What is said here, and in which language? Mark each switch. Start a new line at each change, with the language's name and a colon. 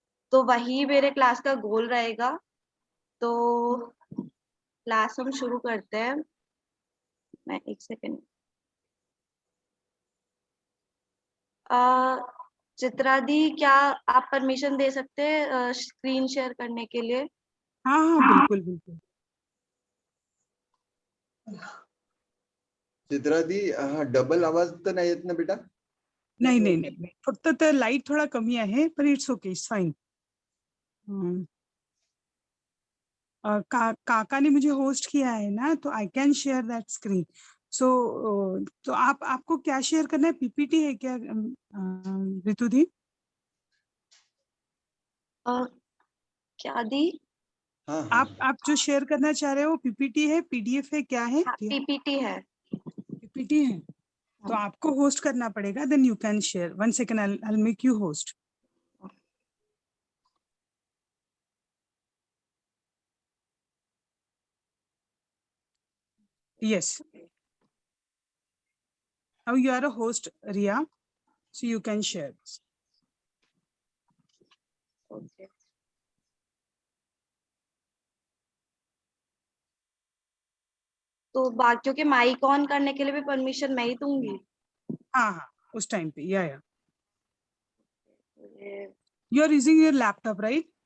Hindi: तो वही मेरे क्लास का गोल रहेगा। तो क्लास हम शुरू करते हैं। मैं एक सेकेंड। चित्रा दी, क्या आप परमिशन दे सकते हैं स्क्रीन शेयर करने के लिए? हाँ हाँ, बिल्कुल बिल्कुल।
Marathi: चित्रा दी, डबल आवाज तर नाही येत ना बेटा? नाही नाही नाही नाही. फक्त तर लाईट थोडा कमी आहे, पण
English: It's okay, it's fine.
Hindi: काका ने मुझे होस्ट किया है ना, तो
English: I can share that screen.
Hindi: सो तो आपको क्या शेयर करना है? पीपीटी है क्या रितु दी? क्या दी? हाँ हाँ, आप जो शेयर करना चाह रहे हो पीपीटी है, पीडीएफ है, क्या है? हाँ, पीपीटी है। पीपीटी है, तो आपको होस्ट करना पड़ेगा।
English: Then you can share. 1 second, I make you host. Yes. Now you are a host, Ria, so you can share.
Hindi: Okay, तो बाकियों के माइक ऑन करने के लिए भी परमिशन मैं ही दूंगी? हाँ हाँ, उस टाइम पे। या
English: you are using your laptop, right?